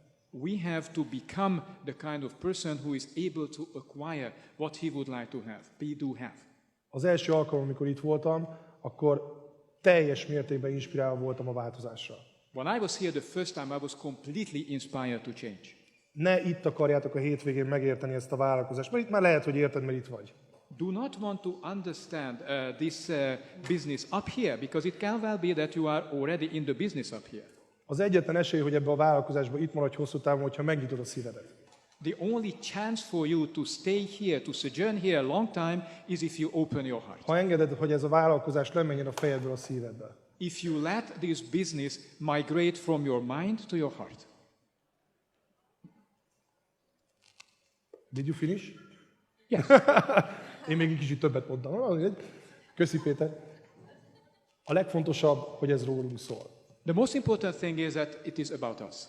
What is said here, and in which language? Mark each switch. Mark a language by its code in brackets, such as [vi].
[en] We have to become the kind of person who is able to acquire what he would like to have. Be, do, have. [hu] Az első alkalom, amikor itt voltam, akkor teljes mértékben inspirálva voltam a változásra. [en] When I was here the first time, I was completely inspired to change. [hu] Ne itt akarjátok a hétvégén megérteni ezt a vállalkozást, mert itt már lehet, hogy érted, mert itt vagy. [en] Do not want to understand this business up here, because it can well be that you are already in the business up here. [hu] Az egyetlen esély, hogy ebbe a vállalkozásba itt maradj hosszú távon, hogyha megnyitod a szívedet. [en] The only chance for you to stay here, to sojourn here a long time, is if you open your heart. [hu] Ha engeded, hogy ez a vállalkozás lemenjen a fejedből a szívedbe. [en] If you let this business migrate from your mind to your heart. Did you finish? Yes. [hu] Én még egy kicsit többet mondtam. Köszi, Péter. A legfontosabb, hogy ez rólunk szól. [en] The most important thing is that it is about us.